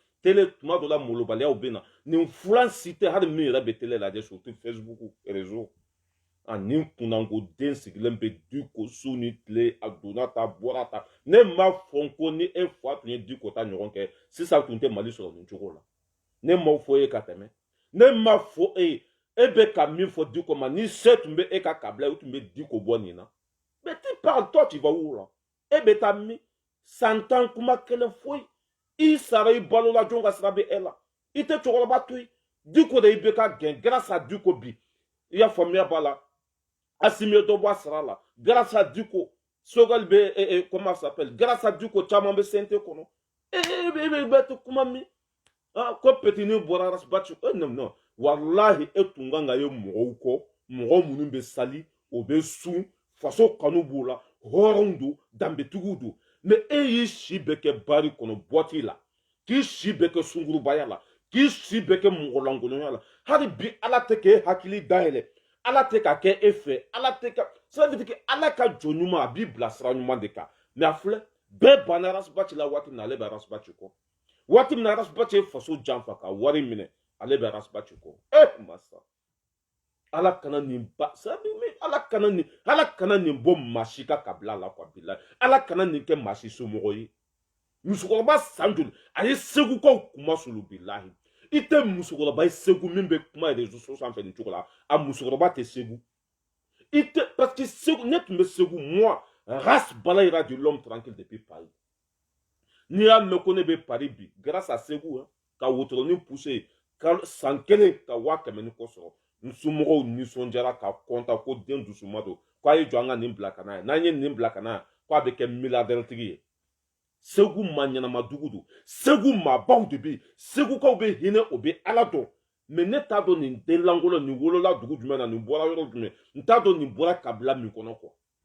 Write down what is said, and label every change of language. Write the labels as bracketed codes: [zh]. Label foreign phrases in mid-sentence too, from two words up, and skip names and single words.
[bm] télé tuma dɔ la molobaliyaw bɛ na nin fulan si tɛ hali min yɛrɛ bɛ télé lajɛ surtout Facebook réseau ani kunnangoden sigilen bɛ Diko su ni tile a donna ta bɔra ta ne ma fɔ ko ni e fa tun ye Diko ta ɲɔgɔn kɛ sisan tun tɛ Mali sɔrɔ nin cogo la ne m'aw fɔ e ka tɛmɛ ne ma fɔ e bɛ ka min fɔ Diko ma ni se tun bɛ e ka kabila e tun bɛ Diko bɔ nin na [fr] mais tu parles toi tu vas où là [bm] e bɛ taa min santan kuma kelen foyi i sara i balola jɔn ka sira bɛ e la i tɛ cɛkɔrɔba to yen Diko de i bɛ ka gɛn [fr] grâce à Diko [bm] bi i y'a faamuya b'a la Assimilé dɔ bɔ a sara la grâce à Diko Sogal bɛ [fr] comment ça s'appelle grâce à Diko [bm] caman bɛ CNT kɔnɔ bɛ to kuma min ko petini bɔra Rasbach non wallahi e tun kan ka ye mɔgɔw kɔ mɔgɔ minnu bɛ sali o bɛ sun faso kanu b'o la hɔrɔnw don danbetigiw don mais e y'i si bɛɛ kɛ bari kɔnɔ boîte la k'i si bɛɛ kɛ sungurubaya la k'i si bɛɛ kɛ mɔgɔlankolonya la hali bi ala tɛ k'e hakili dayɛlɛ ala tɛ ka kɛ e fɛ ala tɛ ka [fr] ça veut dire que [bm] ala ka jɔ ɲuman a b'i bila sira ɲuman de kan mais a filɛ bɛɛ banna Rasbach la waati min na ale bɛ Rasbach kɔ waati min na Rasbach ye faso janfa ka wari minɛ ale bɛ Rasbach kɔ masa ala kana nin ba ala kana nin bɔ maa si ka kabila la quoi bilahi ala kana nin kɛ maa si somɔgɔ ye musokɔrɔba san joli a ye segukaw kuma sulu bilahi i tɛ musokɔrɔba ye segu min bɛ kuma [fr] réseaux sociaux [bm] sanfɛ nin cogo la a musokɔrɔba tɛ segu i tɛ parce que segu ne tun bɛ segu [fr] moi Ras Balayira de l'homme tranquille depuis Paris [bm] n'i y'a mɛn ko ne bɛ Paris bi [fr] grâce à segu [bm] ka wotoronin poussé ka san kelen ka 100,000 ni kɔ sɔrɔ n somɔgɔw nisɔndiyara ka kɔntan ko den dusuma don k'a ye jɔ an ka nin bila ka n'a ye n'an ye nin bila ka n'a ye k'a bɛ kɛ milliardaire tigi ye segu ma ɲɛnama dugu don segu maabaw de bɛ yen segukaw bɛ hinɛ o bɛ ala dɔn mais ne t'a dɔn nin den lankolon nin wolola dugu jumɛn na nin bɔra yɔrɔ jumɛn n t'a dɔn nin bɔra kabila min kɔnɔ quoi